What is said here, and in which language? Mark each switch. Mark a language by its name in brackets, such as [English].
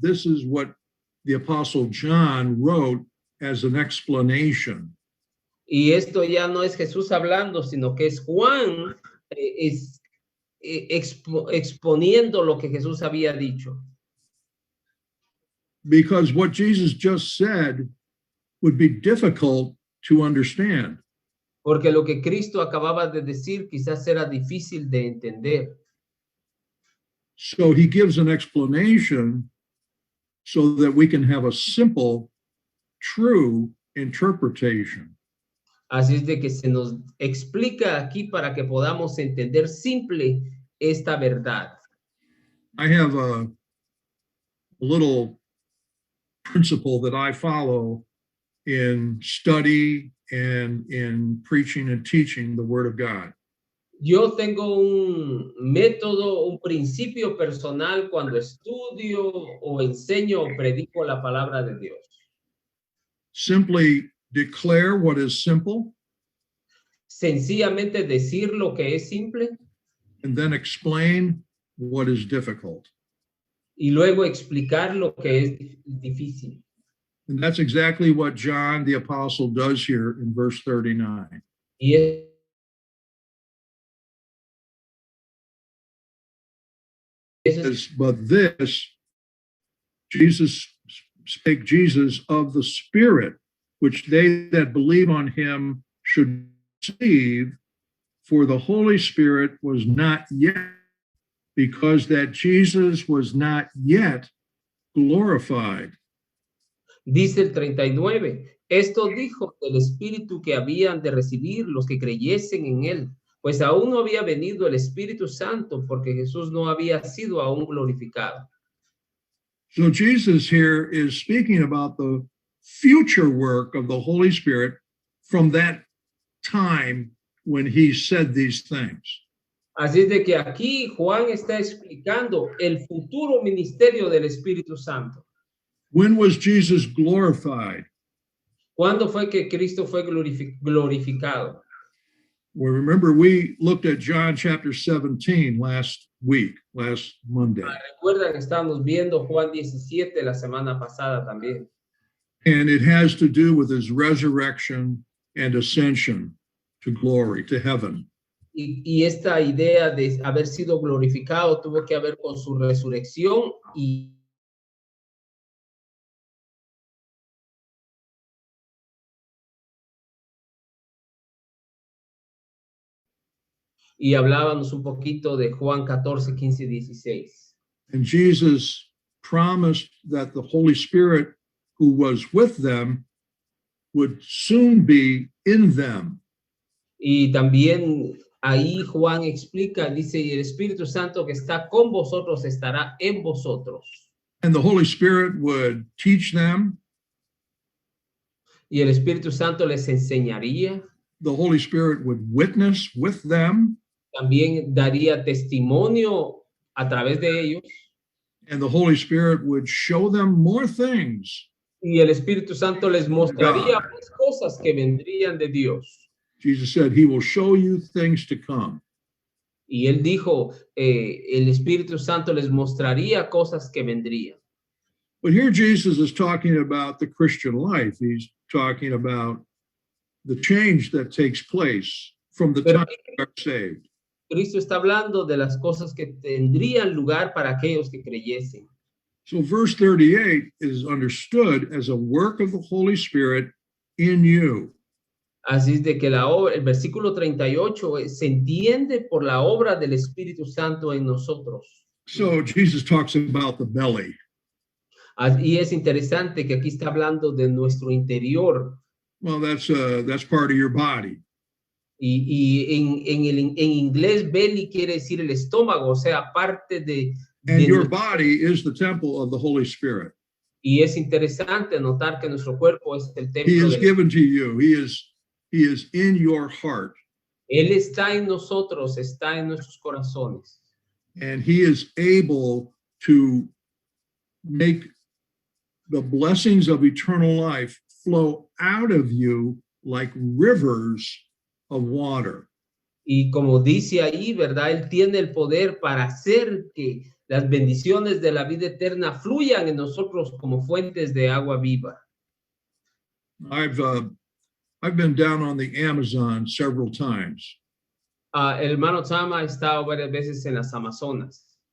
[English] This is what the Apostle John wrote as an explanation. [Spanish] Y esto ya no es Jesús hablando, sino que es Juan exponiendo lo que Jesús había dicho. [English] Because what Jesus just said would be difficult to understand. [Spanish] Porque lo que Cristo acababa de decir quizás era difícil de entender. [English] So he gives an explanation so that we can have a simple, true interpretation. [Spanish] Así es de que se nos explica aquí para que podamos entender simple esta verdad. [English] I have a little principle that I follow in study and in preaching and teaching the Word of God. [Spanish] Yo tengo un método, un principio personal cuando estudio o enseño o predico la palabra de Dios. [English] Simply declare what is simple [Spanish] Sencillamente decir lo que es simple [English] and then explain what is difficult. [Spanish] y luego explicar lo que es difícil. [English] And that's exactly what John the Apostle does here in verse 39. [Spanish] Y [English] But this, Jesus spake Jesus of the Spirit, which they that believe on him should receive, for the Holy Spirit was not yet, because that Jesus was not yet glorified. [Spanish] dice el 39, esto dijo el Espíritu que habían de recibir los que creyesen en él, pues aún no había venido el Espíritu Santo porque Jesús no había sido aún glorificado. [English] So Jesus here is speaking about the future work of the Holy Spirit from that time when he said these things. [Spanish] Así es de que aquí Juan está explicando el futuro ministerio del Espíritu Santo. [English] When was Jesus glorified? [Spanish] ¿Cuándo fue que Cristo fue glorificado? [English] Well, remember, we looked at John chapter 17 last Monday. [Spanish] Recuerdan, estábamos viendo Juan 17 la semana pasada también. [English] And it has to do with his resurrection and ascension to glory, to heaven. [Spanish] Y esta idea de haber sido glorificado tuvo que ver con su resurrección y hablábamos un poquito de Juan 14, 15, 16. [English] And Jesus promised that the Holy Spirit who was with them would soon be in them. [Spanish] Y también ahí Juan explica, dice, y el Espíritu Santo que está con vosotros estará en vosotros. [English] And the Holy Spirit would teach them. [Spanish] Y el Espíritu Santo les enseñaría. [English] The Holy Spirit would witness with them. [Spanish] También daría testimonio a través de ellos. [English] And the Holy Spirit would show them more things. [Spanish] Y el Espíritu Santo les mostraría más cosas que vendrían de Dios. [English] Jesus said, he will show you things to come. [Spanish] Y él dijo, el Espíritu Santo les mostraría cosas que vendrían. [English] But here Jesus is talking about the Christian life. He's talking about the change that takes place from the time we are saved. [Spanish] Cristo está hablando de las cosas que tendrían lugar para aquellos que creyesen. [English] So verse 38 is understood as a work of the Holy Spirit in you. [Spanish] Así es de que el versículo 38 se entiende por la obra del Espíritu Santo en nosotros. [English] So Jesus talks about the belly. [Spanish] Y es interesante que aquí está hablando de nuestro interior. [English] Well, that's part of your body. [Spanish] Y en inglés, belly quiere decir el estómago, o sea, parte de... [English] And your body is the temple of the Holy Spirit. [Spanish] Y es interesante notar que nuestro cuerpo es el templo. [English] He is given to you. He is in your heart. [Spanish] Él está en nosotros, está en nuestros corazones. [English] And he is able to make the blessings of eternal life flow out of you like rivers of water. [Spanish] Y como dice ahí, ¿verdad? Él tiene el poder para hacer que las bendiciones de la vida eterna fluyan en nosotros como fuentes de agua viva. [English] I've been down on the Amazon several times. [Spanish] El hermano Chama ha estado varias veces en las Amazonas.